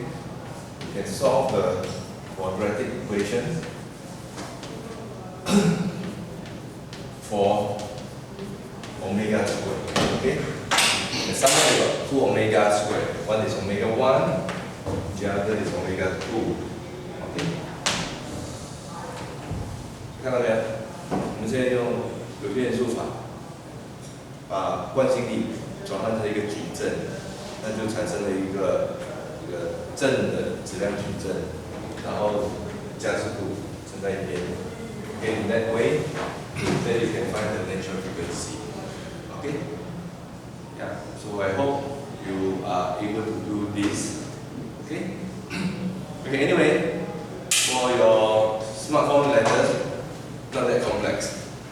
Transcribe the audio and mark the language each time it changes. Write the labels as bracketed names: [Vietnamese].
[English] You can solve the quadratic equation for omega squared. Okay? And somewhere you got 2 omega squared. One is omega 1, the other is omega 2. Okay? [Chinese] 看到没有？我们现在用有变数法，把惯性力转换成一个矩阵，那就产生了一个正的质量矩阵，然后加速度乘在一边。 [English] Okay, in that way, then you can find the natural frequency. Okay? Yeah. So I hope you are able to do this. Okay? Okay, anyway, for your smartphone letters, not that complex.